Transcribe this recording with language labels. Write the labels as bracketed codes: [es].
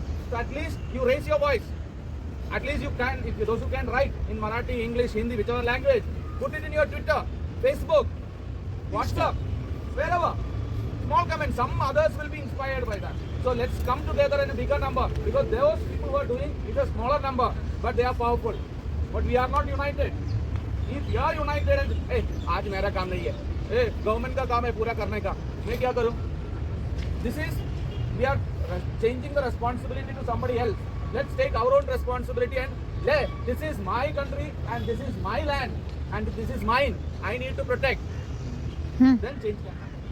[en] So at least you raise your voice. At least you can, if those who can write in Marathi, English, Hindi, whichever language, put it in your Twitter, Facebook, WhatsApp, wherever. Small comments, some others will be inspired by that. So let's come together in a bigger number because those people who are doing is a smaller number, but they are powerful. But we are not united. If you are united and, hey, [hi] आज मेरा काम नहीं है, hey, government का काम है पूरा करने का, मैं क्या करूँ? [en] This is, we are changing the responsibility to somebody else. Let's take our own responsibility and this is my country and this is my land and this is mine. I need to protect. Then change can happen.